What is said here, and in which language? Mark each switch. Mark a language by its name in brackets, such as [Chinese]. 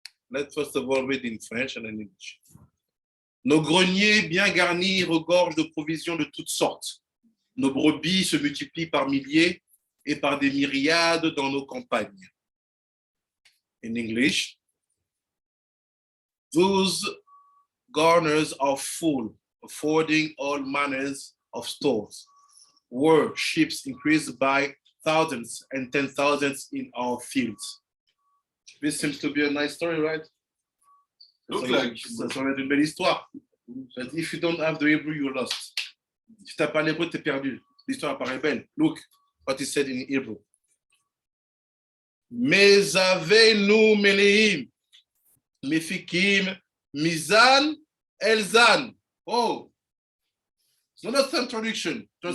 [English] Let's first of all read in French and in English. [French] Nos greniers bien garnis regorgent de provisions de toutes sortes. Nos brebis se multiplient par milliers et par des myriades dans nos campagnes. [English] In English, those garners are full, affording all manners of stores. Where ships increase by thousands and 10,000s in our fields. This seems to be a nice story, right? Look like. [French] Ça va être une belle histoire. [English] If you don't have the Hebrew, you're lost. [French] Si tu n'as pas l'hébreu, tu es perdu. L'histoire apparaît belle. [English] Look what he said in Hebrew. [Hebrew] Mezavenu meleim, mefikim, mizan, elzan. [English] Oh, it's not a translation.